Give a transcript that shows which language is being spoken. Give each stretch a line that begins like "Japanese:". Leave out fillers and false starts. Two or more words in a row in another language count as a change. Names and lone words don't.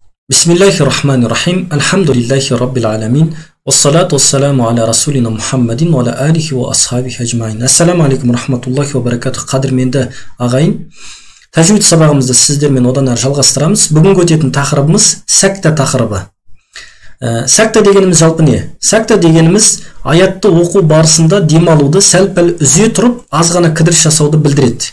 Arabic: بسم الله الرحمن الرحيم الحمد لله رب العالمين. والصلاة والسلام على رسولنا محمد وعلى آله وأصحابه أجمعين. السلام عليكم ورحمة الله وبركاته.
Kazakh: Qadırменді ағайын. Тәжвид сабағымызды сіздермен одан әрі жалғастырамыз. Бүгінгі өтетін тақырыбымыз сәкта тақырыбы. Сәкта дегеніміз жалпы не? Сәкта дегеніміз аятты оқу барысында демалуды сәл-пәл үзе тұрып, аз ғана кідіріс жасауды білдіреді.